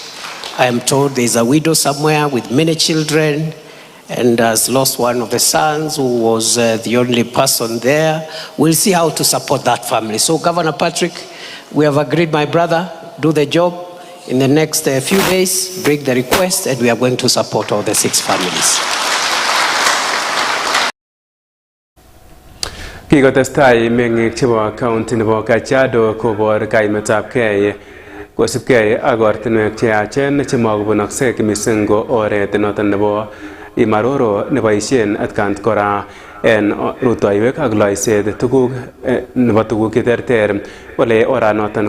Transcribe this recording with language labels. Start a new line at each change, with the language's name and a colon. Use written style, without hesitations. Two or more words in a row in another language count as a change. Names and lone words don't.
English: I am told there's a widow somewhere with many children and has lost one of the sons who was the only person there. We'll see how to support that family. So Governor Patrick, we have agreed, my brother, do the job. In the next few days, bring the request and we are going to support all the 6 families.
Kalenjin: Kikotestai meng'ik chebo county nebo Kajiado kobor kaimetabgei kosubgei ak ortinwek cheyachen chemokobunokse mising ko oret noton nebo Imaroro neboisien atkan kora en rutoiwek ak loiset tuguk nebo tuguk cheterter ole oranoton